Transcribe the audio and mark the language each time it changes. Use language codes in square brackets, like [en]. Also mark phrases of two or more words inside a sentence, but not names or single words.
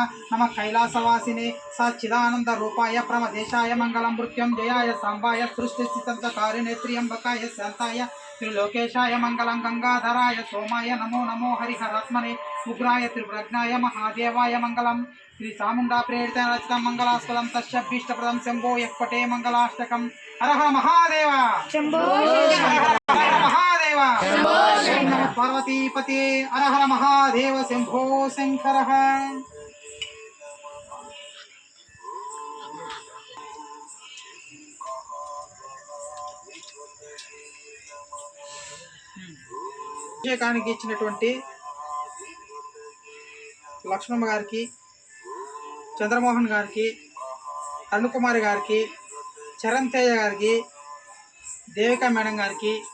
[sa] नमः कैलासवासिने सच्चिदानंद रूपाय प्रमदेशाय मंगलम मृत्युंजयाय सांबाय सृष्टिस्थितंतकारिणे त्र्यंबकाय शांताय त्रिलोकेशाय मंगलम गंगाधराय सोमाय नमो नमो हरिहरात्मने उग्राय त्रिपुरज्ञाय महादेवाय मंगलम. श्री चामुंडा प्रेरित रचितं मंगलास्पदं तस्याभीष्टप्रदं शंभो यः पठे मंगलाष्टकं. हर हर महादेव शंभो हर हर महादेव शंभो नमः पार्वतीपते. हर हर महादेव शंभो शंकरः. [te] అభిషేకానికి ఇచ్చినటువంటి లక్ష్మమ్మ గారికి, చంద్రమోహన్ గారికి, అరుణకుమారి గారికి, చరణ్ తేజ గారికి, దేవికా మేడం గారికి,